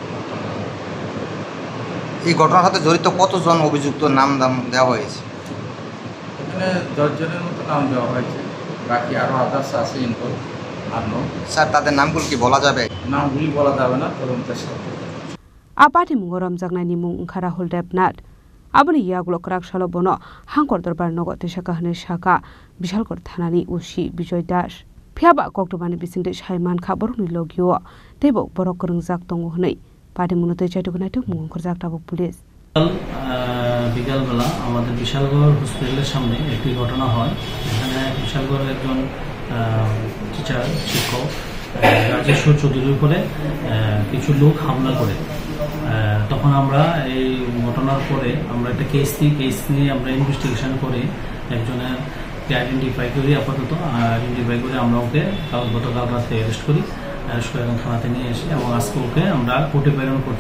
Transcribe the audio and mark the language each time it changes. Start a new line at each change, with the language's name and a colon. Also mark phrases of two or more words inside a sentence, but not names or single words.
Bangla: এই ঘটনার সাথে জড়িত কতজন অভিযুক্ত নাম দেওয়া হয়েছে? এখানে 10 জনের মতো নাম দেওয়া হয়েছে, বাকি আরও আদার্স আছে ইনভলভ আরও। স্যার তাদের নামগুলো কি বলা যাবে? নামগুলি বলা যাবে না, তদন্তের সাথে।
Kok Borok: আপাটি মুঙ্গ রমজাকনাইনি মুং ওंखा राहुल देबनाथ आबनि यागुलो क्राकशालो बनो हांकर दरबार नगद तेसाकाहनि शाखा बिशालगढ़ थानानि उसी विजय दास फियाबा कक्टबानि बिसिंदे साइमान खाबरनि लगियो तेबो बरक रोंजाक दंग हनै पार्टी मुनते चाइटुगनाइतो मुंखर जाकटाबो पुलिस।
Bangla: বিকালবেলা আমাদের বিশালগড় হসপিটালের সামনে একটি ঘটনা হয়। এখানে বিশালগড়ের একজন টিচার শিক্ষক রাজেশ্বর চৌধুরীর উপরে কিছু লোক হামলা করে। তখন আমরা এই ঘটনার পরে আমরা একটা কেস নিয়ে আমরা ইনভেস্টিগেশন করে একজনের আইডেন্টিফাই করি, আপাতত আইডেন্টিফাই করে আমরা ওকে গতকাল রাতে অ্যারেস্ট করে এখন থানাতে নিয়ে এসে এবং আজকে ওকে আমরা কোর্টে প্রেরণ করছি।